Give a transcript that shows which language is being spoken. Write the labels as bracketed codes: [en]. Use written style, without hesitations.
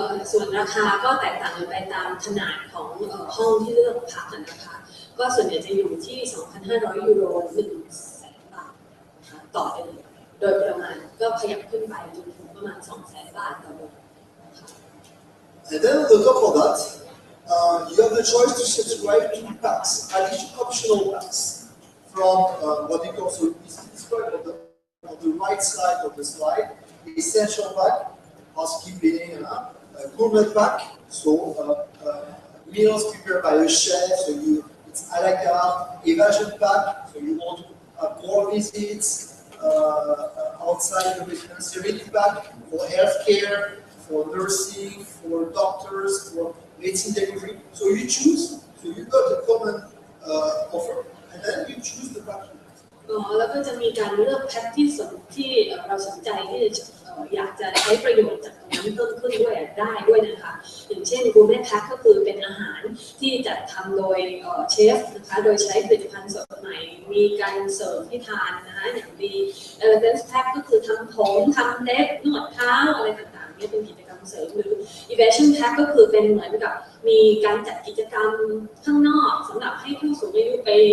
[th] ส่วนราคาก็แตกต่างกันไปตามขนาดของห้องที่เลือกพักนะคะก็ส่วนใหญ่จะอยู่ที่ 2,500 ยูโร 100,000 บาทต่อเดือนโดยประมาณก็ขยับขึ้นไปจนถึงประมาณ 200,000 บาทต่อเดือน [en] And then on the top of that, you have the choice to subscribe to packs, optional packs from what you call, so it's described on the right side of the slide, essential pack, housekeeping, gourmet pack, so meals prepared by a chef, so it's a la carte, evasion pack, so you want to have more visits, outside the residence, serenity pack for healthcare, for nursing, for doctors, for medicine delivery. So you choose, so you got a common offer, and then you choose the pack. [th] แล้วก็จะมีการเลือกแพ็คที่เราสนใจที่จะอยากจะใช้ประโยชน์จากตรงนั้นเพิ่มขึ้นด้วยได้ด้วยนะคะอย่างเช่นกูแม่แพ็คก็คือเป็นอาหารที่จัดทำโดยเชฟนะคะโดยใช้ผลิตภัณฑ์สดใหม่มีการเสิร์ฟให้ทานนะคะอย่างดีElegance Pack ก็คือทำผมทำเล็บนวดเท้าอะไรต่างๆนี่เป็นกิจกรรมเสริมหรือ Evasion Pack ก็คือเป็นเหมือนกับมีการจัดกิจกรรมข้างนอกสำหรับให้ผู้สูงอายุไป